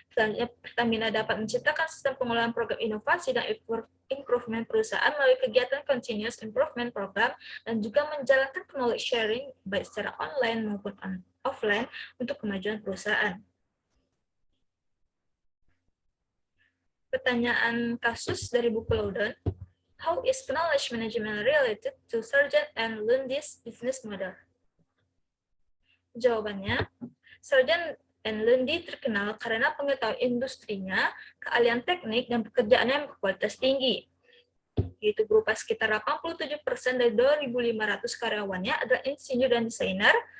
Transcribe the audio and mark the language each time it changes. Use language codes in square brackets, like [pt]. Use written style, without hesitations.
[id] Selanjutnya, Pertamina dapat menciptakan sistem pengelolaan program inovasi dan improvement perusahaan melalui kegiatan Continuous Improvement Program dan juga menjalankan knowledge sharing baik secara online maupun offline untuk kemajuan perusahaan. Pertanyaan kasus dari buku Loudon. [en] How is knowledge management related to Sargent and Lundy's business model? [id] Jawabannya, Sargent and Lundy terkenal karena pengetahuan industrinya, keahlian teknik, dan pekerjaannya yang berkualitas tinggi. Yaitu berupa sekitar 87% dari 2.500 karyawannya adalah insinyur dan desainer.